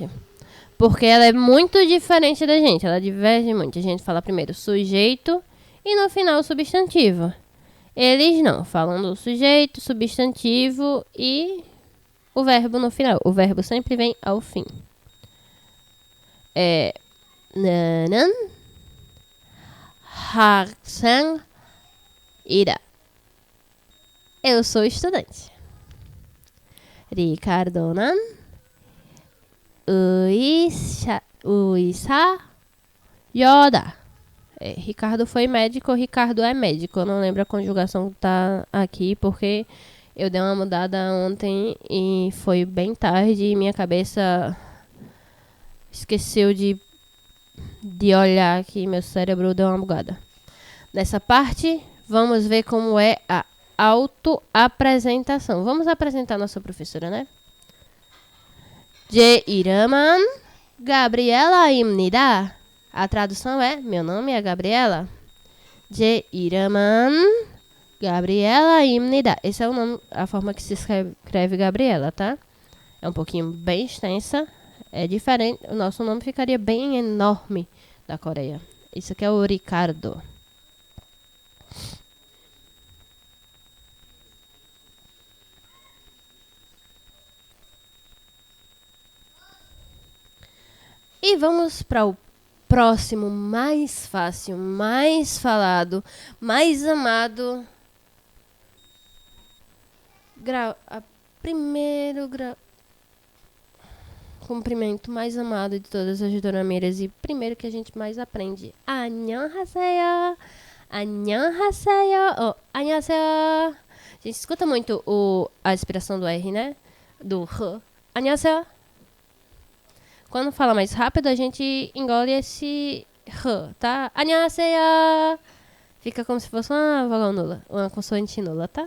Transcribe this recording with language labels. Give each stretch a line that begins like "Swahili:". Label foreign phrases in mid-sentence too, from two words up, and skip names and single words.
Portuguese: Porque ela é muito diferente da gente. Ela diverge muito. A gente fala primeiro sujeito e no final substantivo. Eles não. Falam do sujeito, substantivo e o verbo no final. O verbo sempre vem ao fim.
Korean: é 나는 학생이다.
Portuguese: Eu sou estudante.
Korean: 리카르도는 의사여다.
Portuguese: Ricardo foi médico, Ricardo é médico. Eu não lembro a conjugação que tá aqui, porque eu dei uma mudada ontem e foi bem tarde e minha cabeça esqueceu de olhar aqui, meu cérebro deu uma bugada. Nessa parte, vamos ver como é a autoapresentação. Vamos apresentar nossa professora, né?
Korean: 제 이름은 가브리엘라입니다.
Portuguese: A tradução é: meu nome é Gabriela.
Korean: 제 이름은 가브리엘라입니다.
Portuguese: Esse é o nome, a forma que se escreve Gabriela, tá? É um pouquinho bem extensa. É diferente. O nosso nome ficaria bem enorme da Coreia. Isso aqui é o Ricardo. E vamos para o próximo, mais fácil, mais falado, mais amado. Primeiro cumprimento mais amado de todas as dorameiras e primeiro que a gente mais aprende.
Korean: 안녕하세요. 안녕하세요. Oh, 안녕하세요.
Portuguese: A gente escuta muito a expressão do R, né? Do R. 안녕하세요. Quando fala mais rápido, a gente engole esse R, tá?
Korean: 안녕하세요.
Portuguese: Fica como se fosse uma vogal nula, uma consoante nula, tá?